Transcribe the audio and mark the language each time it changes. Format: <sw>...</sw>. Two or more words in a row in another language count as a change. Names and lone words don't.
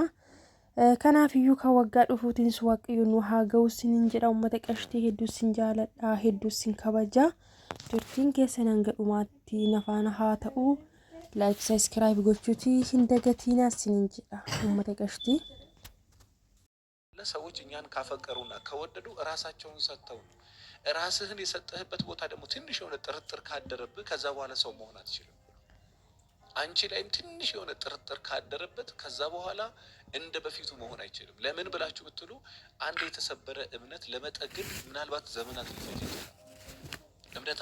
<om>Kanaaf iyyuu kan waggaa dhufuutiin waaqayyo nu haa ga'u sinin jedha. Uummata qabxii hedduu sin jaaladha, hedduu sin kabaja. Turtiin keessan hanga dhumaatti nafaana haa ta'u. Like, subscribe gochuuti hin dagatinaa sinin jedha uummata qabxii.</om> <am>ለሰዎች እኛን ካፈቀሩና ከወደዱ ራሳቸውን ሰጥተው ራስህን የሰጠህበት ቦታ ደግሞ ትንሽ የሆነ ጥርጥር ካደረብህ ከዛ በኋላ ሰው መሆን አትችልም። አንቺ ላይም ትንሽ የሆነ ጥርጥር ካደረበት ከዛ በኋላ እንደ በፊቱ መሆን አይችልም። ለምን ብላችሁ ብትሉ አንድ የተሰበረ እምነት ለመጠገን ምናልባት ዘመናት ሊፈጅ ይችላል። እምነት</am>